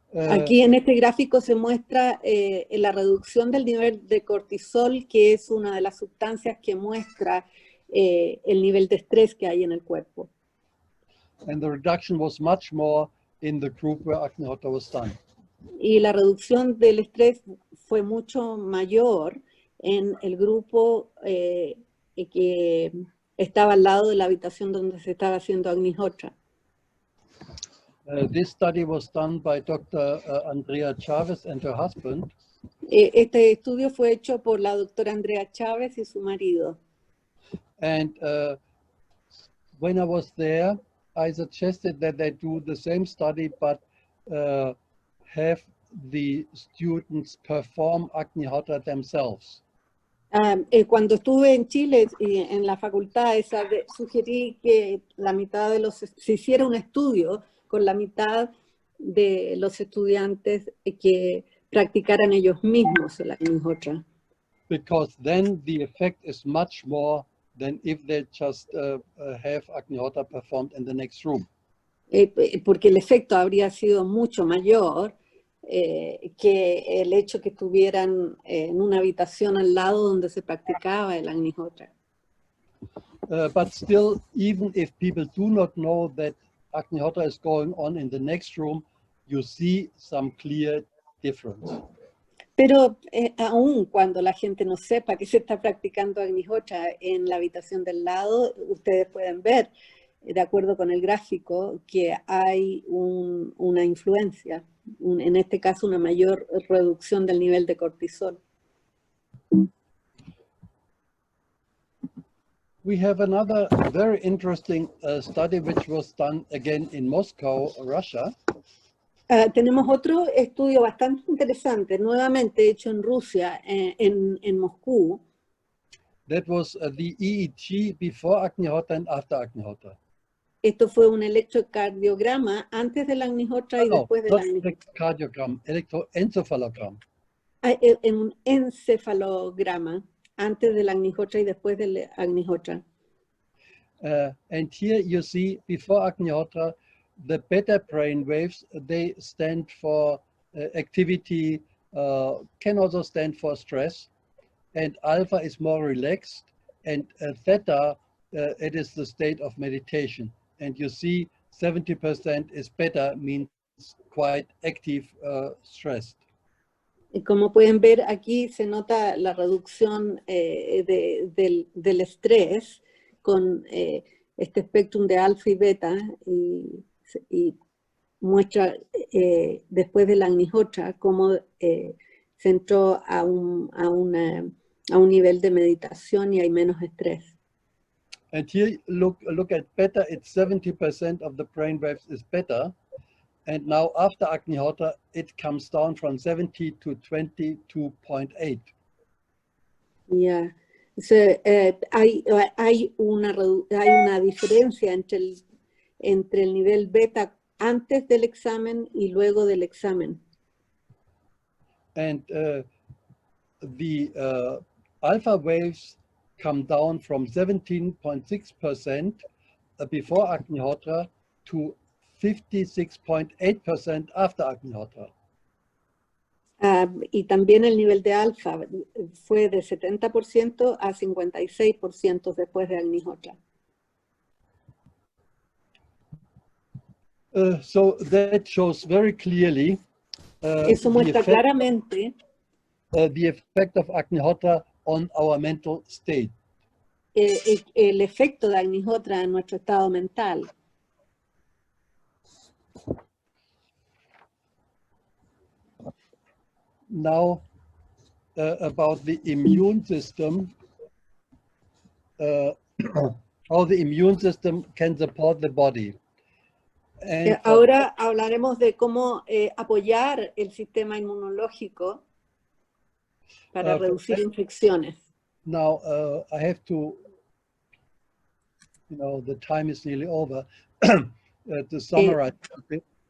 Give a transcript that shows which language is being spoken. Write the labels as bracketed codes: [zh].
[es] Aquí en este gráfico se muestra la reducción del nivel de cortisol, que es una de las sustancias que muestra el nivel de estrés que hay en el cuerpo. [en] And the reduction was much more in the group where Agnihotra was done. [es] Y la reducción del estrés fue mucho mayor en el grupo que estaba al lado de la habitación donde se estaba haciendo Agnihotra. [en] This study was done by Dr. Andrea Chavez and her husband. [es] Este estudio fue hecho por la doctora Andrea Chávez y su marido. [en] And when I was there, I suggested that they do the same study, but have the students perform Agnihotra themselves. [es] Cuando estuve en Chile y en la facultad esa, sugerí que la mitad de se hiciera un estudio con la mitad de los estudiantes que practicaran ellos mismos el Agnihotra. [en] Because then the effect is much more than if they just have Agnihotra performed in the next room. [es] Porque el efecto habría sido mucho mayor que el hecho que estuvieran en una habitación al lado donde se practicaba el Agnihotra. [en] But still, even if people do not know that Agnihotra is going on in the next room, you see some clear difference. [es] Pero aún cuando la gente no sepa que se está practicando Agnihotra en la habitación del lado, ustedes pueden ver, de acuerdo con el gráfico, que hay una influencia, en este caso una mayor reducción del nivel de cortisol. [en] We have another very interesting study which was done again in Moscow, Russia. [es] Tenemos otro estudio bastante interesante, nuevamente hecho en Rusia, en Moscú. [en] That was the EEG before Agnihotra and after Agnihotra. [es] Esto fue un electrocardiograma antes del Agnihotra y después del Agnihotra. [en] Electrocardiogram, electroencephalogram. [es] Un encefalograma antes del Agnihotra y después del Agnihotra. [en] And here you see before Agnihotra, the beta brain waves, they stand for activity, can also stand for stress, and alpha is more relaxed, and theta, it is the state of meditation. And you see 70% is beta, means quite active, stressed. [es] Y como pueden ver aquí se nota la reducción del estrés con este espectrum de alfa y beta y muestra después de la Agnihotra cómo se entró a un nivel de meditación y hay menos estrés. [en] And here look at beta, it's 70% of the brain waves is beta. And now after Agnihotra, it comes down from 70 to 22.8. Yeah. [es] So, hay una diferencia entre el nivel beta antes del examen y luego del examen. [en] And the alpha waves come down from 17.6% before Agnihotra to 56.8% after Agnihotra. [es] Y también el nivel de alfa fue de 70% a 56% después de Agnihotra. [en] So that shows very clearly [es] Eso muestra claramente [en] the effect of Agnihotra on our mental state. [es] El efecto de Agnihotra en nuestro estado mental. [en] Now, about the immune system, how the immune system can support the body. [es] Ahora hablaremos de cómo apoyar el sistema inmunológico para reducir infecciones. [en] Now, I have to, the time is nearly over, to summarize a bit.